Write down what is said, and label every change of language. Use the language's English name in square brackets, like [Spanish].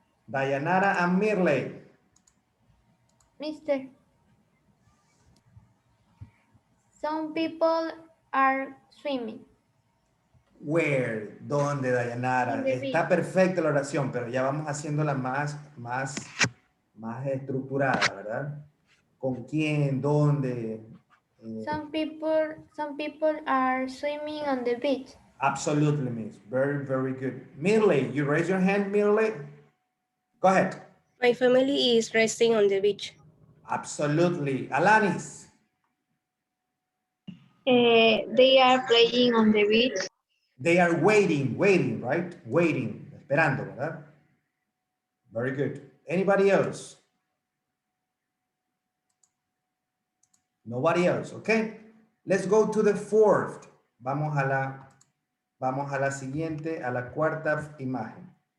[English] Dayanara and Mirley. Mister. Some people are swimming. Where, ¿dónde, Dayanara? In the [Spanish] Está perfecta la oración, pero ya vamos haciéndola más estructurada, ¿verdad? ¿Con quién? ¿Dónde? [English] Some people are swimming on the beach. Absolutely, miss. Very, very good. Mirley, you raise your hand, Mirley. Go ahead. My family is resting on the beach. Absolutely. Alanis. They are playing on the beach. They are waiting, right? [Spanish] Waiting, esperando, ¿verdad? [English] Very good. Anybody else? Nobody else, okay? Let's go to the fourth. [Spanish] Vamos a la siguiente, a la cuarta imagen.